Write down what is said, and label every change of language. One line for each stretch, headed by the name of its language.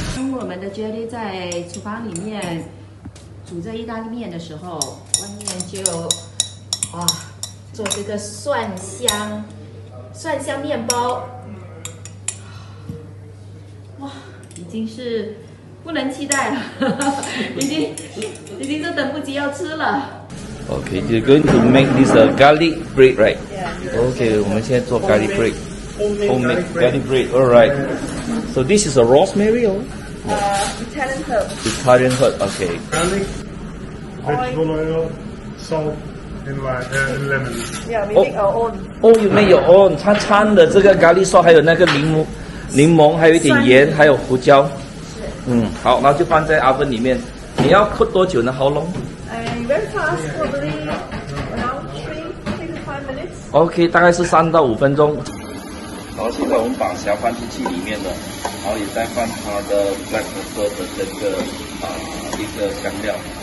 Chinese: 我们的 Jelly 在厨房里面煮这意大利面的时候，外面就哇做这个蒜香面包，哇，已经是不能期待了，已经是等不及要吃了。
English: Okay, you're going to make this garlic bread, right? Yeah.
Chinese: Okay, 我们现在做 garlic bread.
English: Homemade garlic bread. All right. So this is a rosemary or? Italian herb. Italian herb. Okay. Garlic, vegetable oil, salt, and lemon. Yeah, we make our own. Oh, you make your own.
Chinese: 它掺的这个咖喱sauce，还有那个柠檬，还有一点盐，还有胡椒。好，然后就放在 oven 里面。你要 cook 多久呢？
English: How long? Very fast, probably around 3 to 5 minutes.
Chinese: OK， 大概是3到5分钟。然后现在我们把虾放进去里面了，然后也再放它的 black pepper 的这个一个香料。